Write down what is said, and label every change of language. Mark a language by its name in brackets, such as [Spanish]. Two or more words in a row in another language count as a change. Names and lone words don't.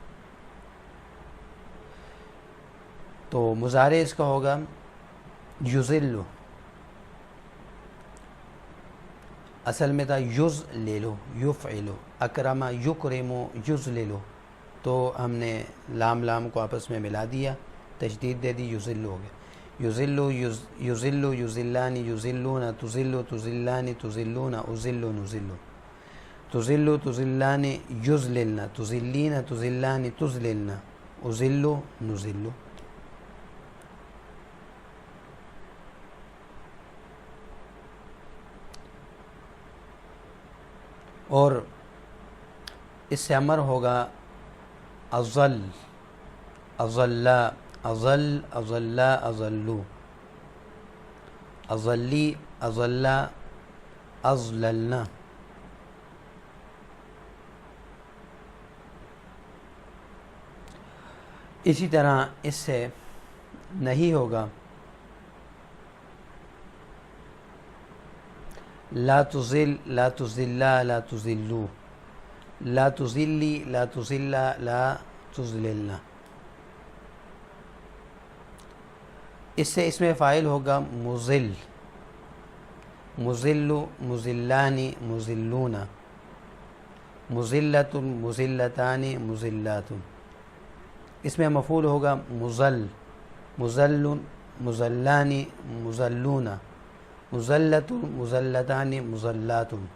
[Urdu] تو مضارع اس کا ہوگا یضل، اصل میں تھا [Arabic] یضلل یفعل، اکرم یکرم یضلل، [Urdu] تو ہم نے لام کو آپس میں ملا دیا، تشدید دے دی، یضل ہو گیا. [Arabic] یضل یضل یضلان یضلون، تضل تضلان تضلون، اضل نضل، تضل تضلان یضللن، تضلین تضلان تضللن، اضل نضل. [Urdu] اور اس سے امر ہوگا [Arabic] اضل اضل اضل اضل اضلو، اضلی اضل اضللنا. [Urdu] اسی طرح اس سے نہیں ہوگا [Arabic] لا تضل لا تضلا لا تضلو، لا تضلی لا تضلا لا تضللنا. [Urdu] اس سے اس میں فاعل ہوگا [Arabic] مضل، مضل مضلان مضلون، مضلۃ مضلتان مضلات. [Urdu] اس میں مفعول ہوگا [Arabic] مضل، مضل مضلان مضلون، مضلۃ مضلتان مضلات.